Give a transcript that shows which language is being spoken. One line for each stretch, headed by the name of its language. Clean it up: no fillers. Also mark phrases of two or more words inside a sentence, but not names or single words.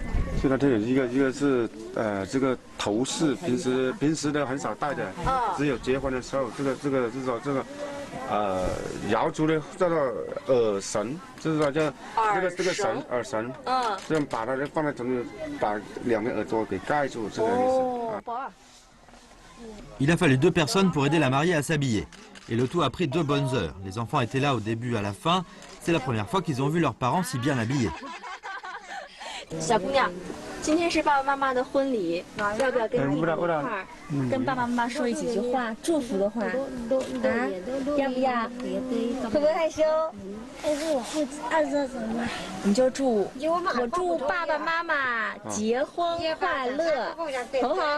Chinese: 最大特点一个是这个头饰，平时的很少戴的，只有结婚的时候，这个瑶族的叫做耳绳，就是说叫这个耳绳，这样把它放在中间，把两边耳朵给盖住，这个意思。
French: Il a fallu 2 personnes pour aider la mariée à s'habiller. Et le tout a pris 2 bonnes heures. Les enfants étaient là au début et à la fin. C'est la première fois qu'ils ont vu leurs parents si bien habillés.
Chinese: 小姑娘，今天是爸爸妈妈的婚礼，要不要跟弟弟一块儿跟爸爸妈妈说几句话，祝福的话？啊，要不要？会不会害羞？但是我不知道什么。你就祝，我祝爸爸妈妈结婚快乐，好不好？